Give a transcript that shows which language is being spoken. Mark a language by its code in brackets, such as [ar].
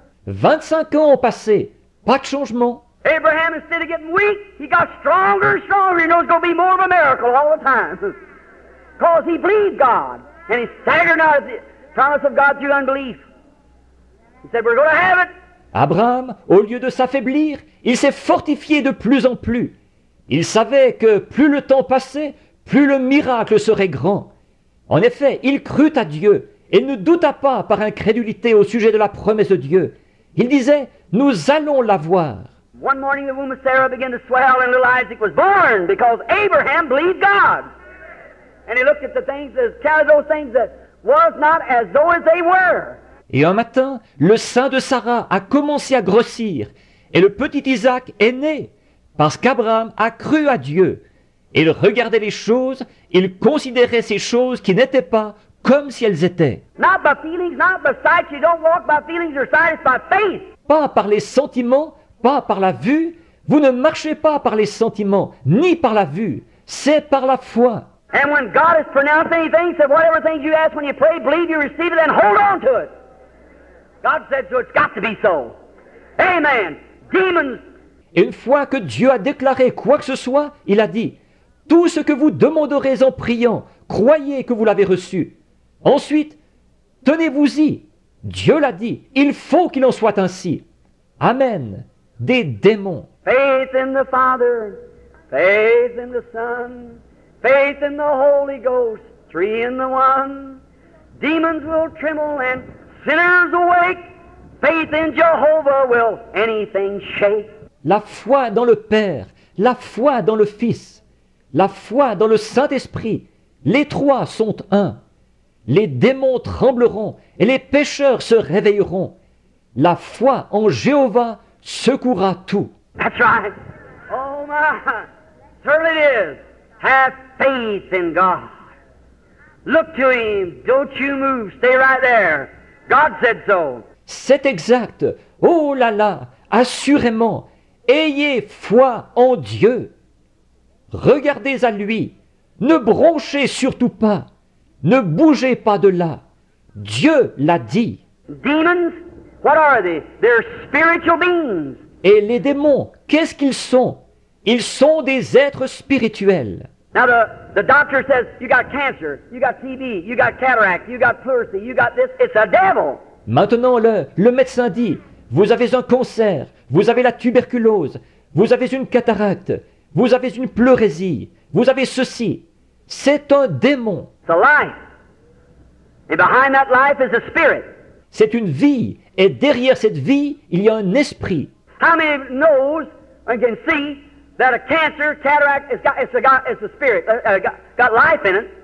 [fr] 25 ans ont passé. Pas de changement. [en] Abraham, instead of getting weak, he got stronger and stronger. He knows it's going to be more of a miracle all the time. Because he believed God. And he staggered not at the promise of God through unbelief. He said, we're going to have it. [fr] Abraham, au lieu de s'affaiblir, il s'est fortifié de plus en plus. Il savait que plus le temps passait, plus le miracle serait grand. En effet, il crut à Dieu et ne douta pas par incrédulité au sujet de la promesse de Dieu. Il disait, nous allons la voir. [en] One morning the womb of Sarah began to swell and little Isaac was born because Abraham believed God. And he looked at the things, counted those things that was not as though as they were. [fr] Et un matin, le sein de Sarah a commencé à grossir et le petit Isaac est né parce qu'Abraham a cru à Dieu. Il regardait les choses, il considérait ces choses qui n'étaient pas comme si elles étaient. [en] Not by feelings, not by sight. You don't walk by feelings or sight, it's by faith. [fr] Pas par les sentiments, pas par la vue. Vous ne marchez pas par les sentiments, ni par la vue. C'est par la foi. [en] And when God has pronounced anything, said whatever things you ask when you pray, believe you receive it and hold on to it. God said so, it's got to be so. Amen. Demons, [fr] Et une fois que Dieu a déclaré quoi que ce soit, il a dit, tout ce que vous demanderez en priant, croyez que vous l'avez reçu. Ensuite, tenez-vous-y. Dieu l'a dit, il faut qu'il en soit ainsi. Amen. Des démons. [en] faith in the Father, faith in the Son, faith in the Holy Ghost, three in the one. Demons will tremble and sinners awake. Faith in Jehovah will anything shake. [fr] La foi dans le Père, la foi dans le Fils, la foi dans le Saint-Esprit, les trois sont un. Les démons trembleront et les pécheurs se réveilleront. La foi en Jéhovah secouera tout. [en] That's right. Oh my, certainly it is. Have faith in God. Look to Him. Don't you move. Stay right there. God said so. [fr] C'est exact. Oh là là, assurément, ayez foi en Dieu. Regardez à lui. Ne bronchez surtout pas. Ne bougez pas de là. Dieu l'a dit. [en] Demons, what are they? They're spiritual beings. [fr] Et les démons, qu'est-ce qu'ils sont? Ils sont des êtres spirituels. [en] Now the doctor says, you got cancer, you got TB, you got cataract, you got pleurisy, you got this. It's a devil. [fr] Maintenant, le médecin dit, vous avez un cancer, vous avez la tuberculose, vous avez une cataracte, vous avez une pleurésie, vous avez ceci. C'est un démon. [en] It's a life. And behind that life is a spirit. [fr] C'est une vie. Et derrière cette vie, il y a un esprit. [en] How many knows and can see that a cancer, cataract, it's a spirit, got life in it?